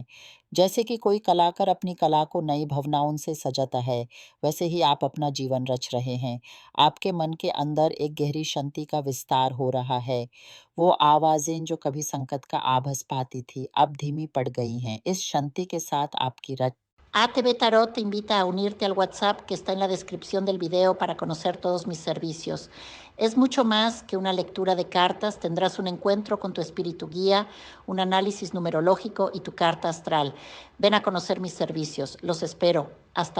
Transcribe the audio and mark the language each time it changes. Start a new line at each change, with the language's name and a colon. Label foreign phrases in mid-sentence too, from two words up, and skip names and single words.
Hindi: जैसे कि कोई कलाकार अपनी कला को नई भावनाओं से सजाता है, वैसे ही आप अपना जीवन रच रहे हैं। आपके मन के अंदर एक गहरी शांति का विस्तार हो रहा है। वो आवाज़ें जो कभी संकट का आभास पाती थी, अब धीमी पड़ गई हैं। इस शांति के साथ आपकी रच
Spanish: ATV Tarot te invita a unirte al WhatsApp que está en la descripción del video para conocer todos mis servicios. Es mucho más que una lectura de cartas, tendrás un encuentro con tu espíritu guía, un análisis numerológico y tu carta astral. Ven a conocer mis servicios, los espero.